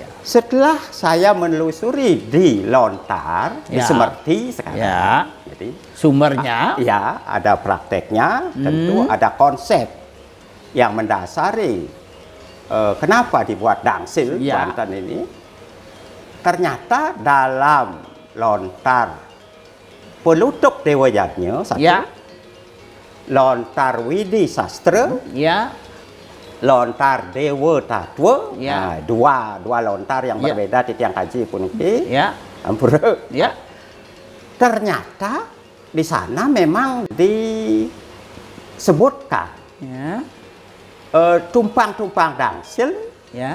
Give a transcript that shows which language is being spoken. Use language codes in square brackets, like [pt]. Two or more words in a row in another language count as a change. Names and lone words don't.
[id] Setelah saya menelusuri di Lontar, di Ya. Semerti sekarang. Ya. Jadi, Sumbernya. ya, ada prakteknya, tentu ada konsep yang mendasari kenapa dibuat dangsil Ya. Banten ini. Ternyata dalam Lontar pelutuk Dewa Yadnya satu, Ya. Lontar Widi Sastra, Ya. Lontar Dewa Tatwa, Ya. nah, dua lontar yang Ya. berbeda di [ban] tiang kaji [id] pun ini. Ya. Ampura. Ya. Ternyata di sana memang disebutkan Ya. tumpang-tumpang dangsil, Ya.